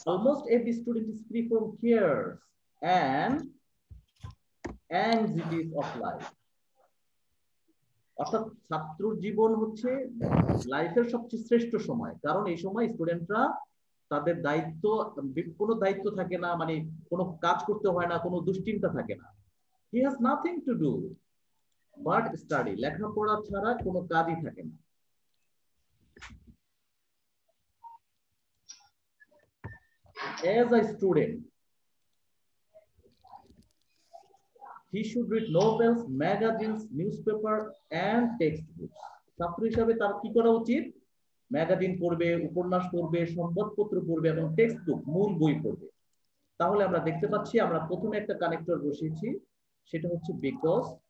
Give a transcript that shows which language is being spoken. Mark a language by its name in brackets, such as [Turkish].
[English] almost every student is free from fears and anxieties of life. [Bangla] অর্থাৎ ছাত্রর জীবন হচ্ছে লাইফের সবচেয়ে শ্রেষ্ঠ সময়, কারণ এই সময় স্টুডেন্টরা তাদের দায়িত্ব, কোনো দায়িত্ব থাকে না, মানে কোনো কাজ করতে হয় না, কোনো দুশ্চিন্তা থাকে না। [English] He has nothing to do but study. [Bangla] লেখাপড়া ছাড়া কোনো কাজই থাকে না। [English] As a student, he should read novels, magazines, newspaper and textbooks. [Bangla] ছাত্র হিসাবে তার কি করা উচিত? ম্যাগাজিন পড়বে, উপন্যাস পড়বে, সংবাদপত্র পড়বে এবং টেক্সট বুক, মূল বই পড়বে। তাহলে আমরা দেখতে পাচ্ছি আমরা প্রথমে একটা কানেক্টর বসিয়েছি, সেটা হচ্ছে বিকজ।